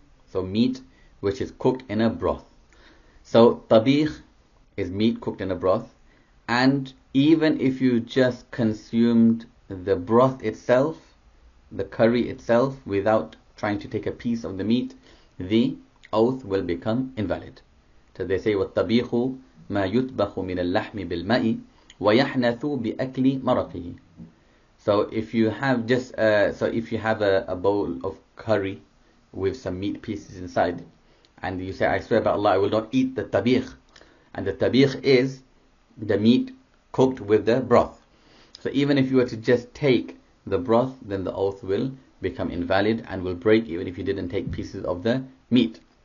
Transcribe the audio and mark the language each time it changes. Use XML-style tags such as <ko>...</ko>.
<en>So meat which is cooked in a broth. So tabikh is meat cooked in a broth, and even if you just consumed the broth itself, the curry itself, without trying to take a piece of the meat, the oath will become invalid.</en> <ar>So they say, وَالطَّبِيخُ مَا يُطْبَخُ مِنَ اللَّحْمِ بِالْمَاءِ وَيَحْنَثُ بِأَكْلِ مَرَقِهِ.</ar> <en>So if you have a bowl of curry with some meat pieces inside, and you say, I swear by Allah, I will not eat the tabikh, and the tabikh is the meat cooked with the broth. So even if you were to just take the broth, then the oath will become invalid and will break even if you didn't take pieces of the meat.</en>